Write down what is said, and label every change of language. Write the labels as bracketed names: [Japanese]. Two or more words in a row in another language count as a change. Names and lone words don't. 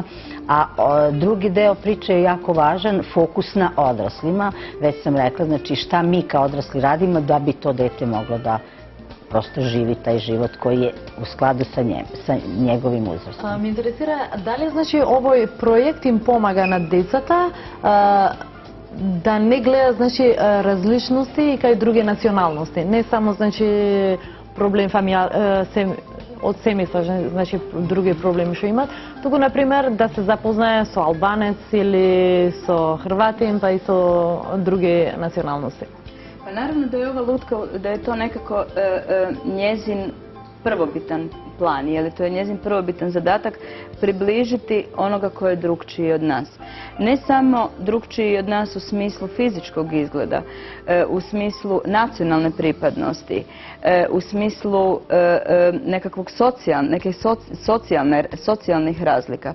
[Serbian] A drugi deo priče je jako važan, fokus na odraslima. Već sam rekla, znači šta mi kao odrasli radimo da bi to dete moglo da prosto živi taj život koji je u skladu sa njegovim uzrastom. [Macedonian] Ме интересира да ли значи овај проект им помага на dецата да не гледа значи различности и кај други националности, не само значи проблем од семејства, значи други проблеми што имат, туку на пример да се запознае со албанец или со хрватин, па и со други националности. [Croatian] Pa naravno da je ova lutka, da je to nekako njezin prvobitan plan, jer to je njezin prvobitan zadatak približiti onoga ko je drukčiji od nas. Ne samo drukčiji od nas u smislu fizičkog izgleda, u smislu nacionalne pripadnosti, u smislu nekakvog socijalnih razlika.